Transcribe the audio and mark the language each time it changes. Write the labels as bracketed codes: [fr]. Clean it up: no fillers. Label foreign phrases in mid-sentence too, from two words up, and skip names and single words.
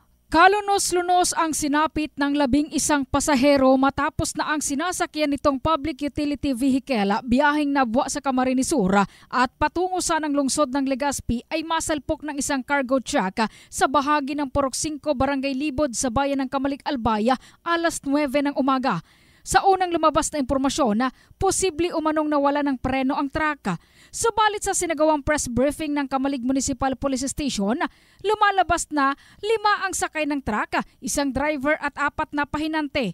[tl] Kalunos-lunos ang sinapit ng 11 pasahero matapos na ang sinasakyan nitong [en] public utility vehicle [tl] biyaheng Nabwa sa Camarines Sur at patungo sa ng lungsod ng Legazpi ay masalpok ng isang [en] cargo truck [tl] sa bahagi ng Purok 5 Barangay Libod sa bayan ng Camalik Albaya alas 9 ng umaga. Sa unang lumabas na impormasyon na posible umanong nawala ng preno ang truck. Subalit sa sinagawang [en] press briefing [tl] ng Camalig Municipal Police Station, lumalabas na 5 ang sakay ng truck, isang driver at 4 na pahinante.